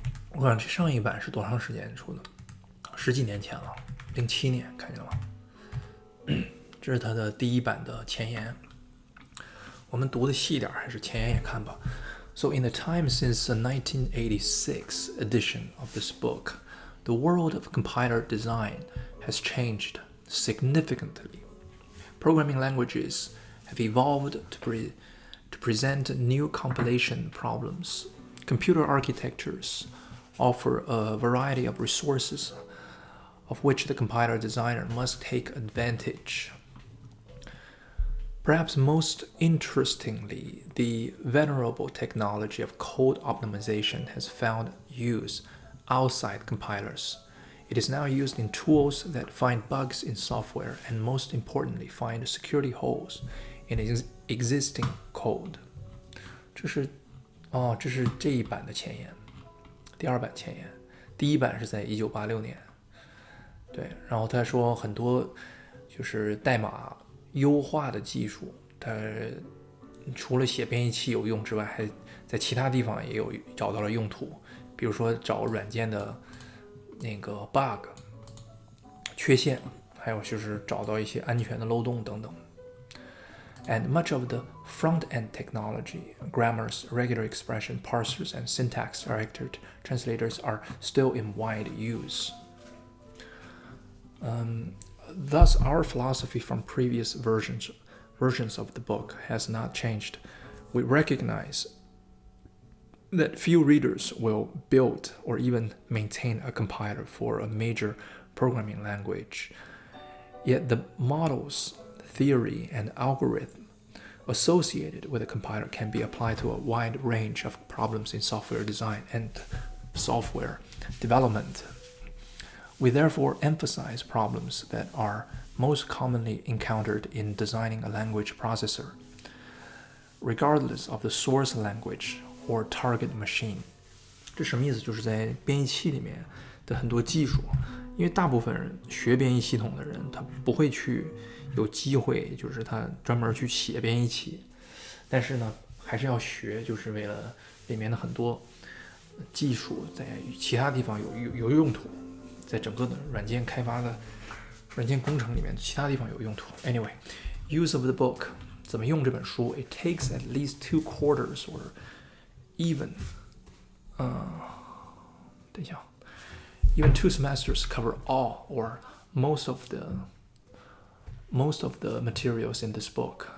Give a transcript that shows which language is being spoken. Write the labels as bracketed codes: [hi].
[zh] 我感觉上一版是多长时间出的？10几年前了，07年，看见了吗？这是它的第一版的前言。我们读的细点还是前言也看吧。 [en] So in the time since the 1986 edition of this book, the world of compiler design has changed significantly. Programming languages have evolved to present new compilation problems. Computer architectures offer a variety of resources of which the compiler designer must take advantage. Perhaps most interestingly, the venerable technology of code optimization has found use outside compilers. It is now used in tools that find bugs in software and, most importantly, find security holes in existing code. [zh] 这是这一版的前言，第二版前言，第一版是在1986年。对，然后他说很多就是代码优化的技术，它除了写编译器有用之外，还在其他地方也有找到了用途，比如说找软件的那个 bug 缺陷，还有就是找到一些安全的漏洞等等。 [en] And much of the front-end technology, grammars, regular expression, parsers, and syntax-directed translators are still in wide use. Thus, our philosophy from previous versions of the book has not changed. We recognize that few readers will build or even maintain a compiler for a major programming language. Yet the models, theory, and algorithm associated with a compiler can be applied to a wide range of problems in software design and software development. We therefore emphasize problems that are most commonly encountered in designing a language processor, regardless of the source language or target machine. [zh] 这什么意思？就是在编译器里面的很多技术，因为大部分人学编译系统的人，他不会去有机会，就是他专门去写编译器，但是呢，还是要学，就是为了里面的很多技术在其他地方有用途。在整个的软件开发的软件工程里面，其他地方有用途。 [en] Anyway, use of the book [zh] 怎么用这本书 [en] ？It takes at least 2 quarters or even [zh] 等一下 [en] even 2 semesters cover all or most of the materials in this book.